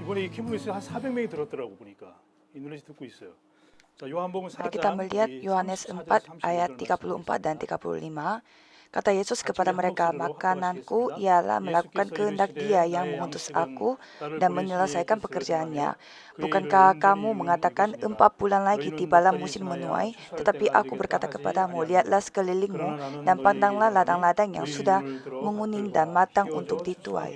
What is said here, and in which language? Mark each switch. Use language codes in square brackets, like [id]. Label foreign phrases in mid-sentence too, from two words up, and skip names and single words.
[ko] 캠프에서 한 400명이 들었더라고 보니까 인도네시아 듣고 있어요. 자, 요한복음 [id] Mari kita [ko] 4장 [id] melihat Yohanes 4 ayat 34 dan 35. Kata Yesus kepada mereka, makananku ialah melakukan kehendak Dia yang mengutus aku dan menyelesaikan pekerjaannya. Bukankah kamu mengatakan 4 bulan lagi tibalah musim menuai, tetapi aku berkata kepadamu, lihatlah sekelilingmu dan pandanglah ladang-ladang yang sudah menguning dan matang untuk dituai.